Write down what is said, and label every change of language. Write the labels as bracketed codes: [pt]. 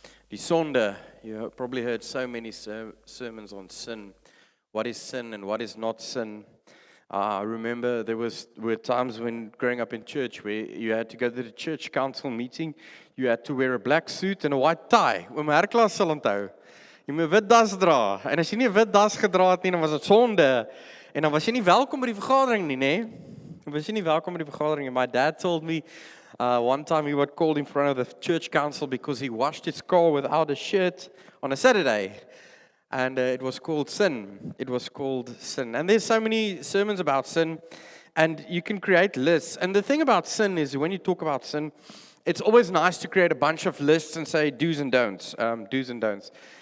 [af] Die sonde, [en] you probably heard so many sermons on sin. What is sin and what is not sin? I remember were times when growing up in church where you had to go to the church council meeting. You had to wear a black suit and a white tie. [af] Oom Herklas sal onthou. Jy moet 'n wit das dra. En as jy nie 'n wit das gedra het nie, dan was dit sonde. En dan was jy nie welkom by die vergadering nie, nê? Was jy nie welkom by die vergadering? [en] My dad told me one time he was called in front of the church council because he washed his car without a shirt on a Saturday. And it was called sin. It was called sin. And there's so many sermons about sin, and you can create lists. And the thing about sin is when you talk about sin, it's always nice to create a bunch of lists and say do's and don'ts. Do's and don'ts.